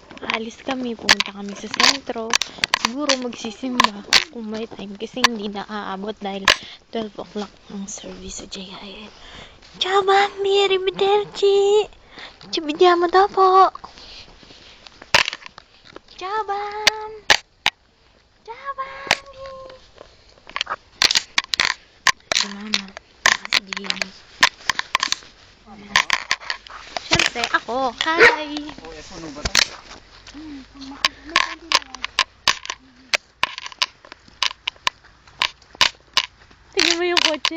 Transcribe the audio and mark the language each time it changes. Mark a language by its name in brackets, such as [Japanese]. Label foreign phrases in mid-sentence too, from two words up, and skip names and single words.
[Filipino] aalis kami, pumunta kami sa sentro. Siguro magsisimba kung may time kasi hindi na aabot dahil 12 o'clock ang service sa JIL. [Italian] Ciao Bambi, arrivederci! Ci vediamo dopo! Ciao Bam! Ciao Bambi! [Filipino] Si Mama, si Jimmy. Siyempre, ako. Hi! Tingnan mo yung kotse.